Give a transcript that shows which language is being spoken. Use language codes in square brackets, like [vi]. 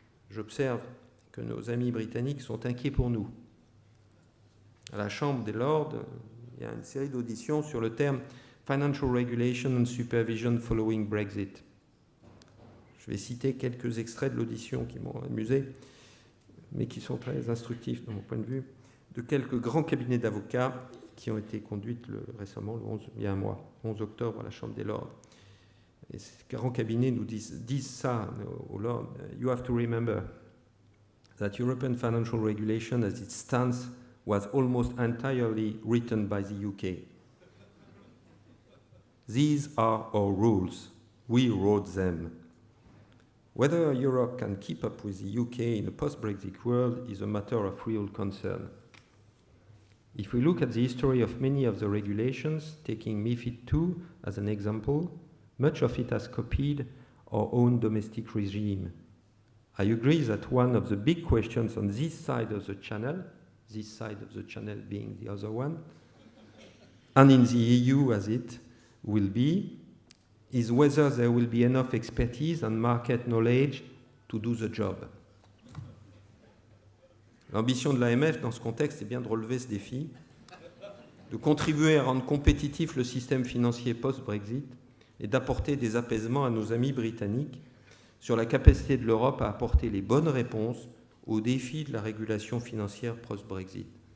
[fr] J'observe que nos amis britanniques sont inquiets pour nous. À la Chambre des Lords, il y a une série d'auditions sur le terme « Financial Regulation and Supervision Following Brexit ». Je vais citer quelques extraits de l'audition qui m'ont amusé, mais qui sont très instructifs de mon point de vue, de quelques grands cabinets d'avocats qui ont été conduites récemment, il y a un mois, 11 octobre, à la Chambre des Lords. et ces grands cabinets nous disent ça, [en] you have to remember that European financial regulation as it stands was almost entirely written by the UK. These are our rules. We wrote them. Whether Europe can keep up with the UK in a post-Brexit world is a matter of real concern. If we look at the history of many of the regulations, taking MiFID II as an example, much of it has copied our own domestic regime. I agree that one of the big questions on this side of the channel being the other one, and in the EU as it will be, is whether there will be enough expertise and market knowledge to do the job. [fr] L'ambition de l'AMF dans ce contexte est bien de relever ce défi, de contribuer à rendre compétitif le système financier post-Brexit et d'apporter des apaisements à nos amis britanniques sur la capacité de l'Europe à apporter les bonnes réponses aux défis de la régulation financière post-Brexit.